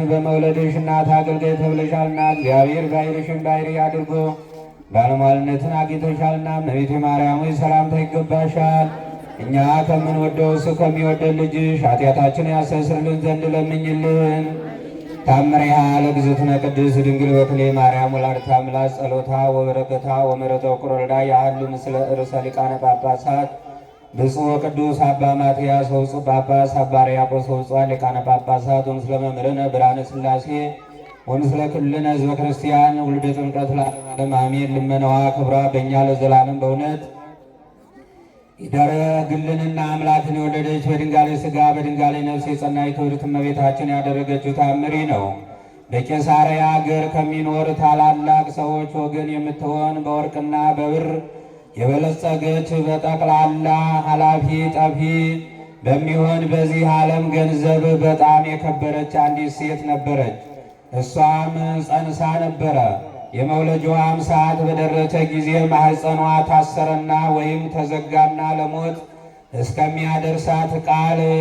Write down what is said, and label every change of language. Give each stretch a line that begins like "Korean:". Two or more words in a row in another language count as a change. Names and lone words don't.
Amharic: በመውለድሽ እናት አገልጋይ ተብለሻልና እግዚአብሔር ባሕርይሽን ባሕርይ አድርጎ ባለሟልነትን አግኝተሻልና እመቤቴ ማርያም ሰላምታ ይገባሻል። እኛ ከምንወደው እሱ ከሚወደድ ልጅሽ ኃጢአታችን ያስተሰርይልን ዘንድ ለምኝልን።
Geez: ታምሪሃ ለእግዝእትነ ቅድስት ድንግል በክሌ ማርያም ወላዲተ አምላክ ጸሎታ ወበረከታ ወምሕረተ ወቁረዳ ያህሉ ምስለ ርእሰ ሊቃነ ጳጳሳት ብፁዕ ወቅዱስ አባ ማትያስ ወብፁዕ ጳጳስ አባ ሕርያቆስ ወብፁዓን ሊቃነ ጳጳሳት ወምስለ መምህርነ ብርሃነ ሥላሴ ወምስለ ኩልነ ሕዝበ ክርስቲያን ውልደ ጥምቀት ለዓለመ ዓለም አሜን።
Amharic: ልመናዋ ክብሯ በእኛ ለዘላለም በእውነት ይደረግልንና አምላክን የወለደች በድንጋሌ ሥጋ በድንጋሌ ነፍስ የጸናች ክብርት እመቤታችን ያደረገችው ታምሪ ነው። በቄሳርያ አገር ከሚኖር ታላላቅ ሰዎች ወገን የምትሆን በወርቅና በብር የበለጸገች በጠቅላላ ኃላፊ ጠፊ በሚሆን በዚህ ዓለም ገንዘብ በጣም የከበረች አንዲት ሴት ነበረች። እሷም ጸንሳ ነበረ። የመውለጃዋም ሰዓት በደረሰ ጊዜ ማኅፀኗ ታሰረና ወይም ተዘጋና ለሞት እስከሚያደርሳት ቃል